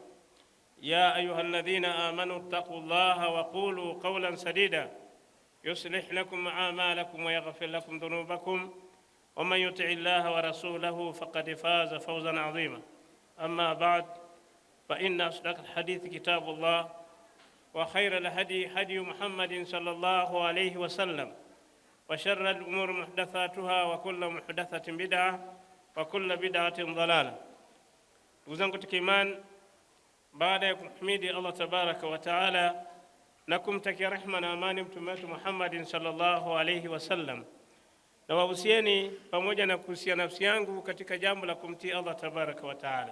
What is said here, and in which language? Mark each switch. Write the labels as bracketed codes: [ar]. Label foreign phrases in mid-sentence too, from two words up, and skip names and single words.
[ar] يا أيها الذين آمنوا اتقوا الله وقولوا قولا سديدا يصلح لكم أعمالكم ويغفر لكم ذنوبكم ومن يطع الله ورسوله فقد فاز فوزا عظيما. أما بعد، فإن أصدق الحديث كتاب الله وخير الهدي هدي محمد صلى الله عليه وسلم وشر الأمور محدثاتها وكل محدثة بدعة وكل بدعة ضلالة. [sw] Uzangu tukiman, baada ya kumhimidi Allah [ar] تبارك وتعالى [sw] na kumtakia rehema na amani mtume wetu Muhammadin [ar] صلى الله عليه وسلم, [sw] na wahusieni pamoja na kuhusia nafsi yangu katika jambo la kumtii Allah [ar] تبارك وتعالى.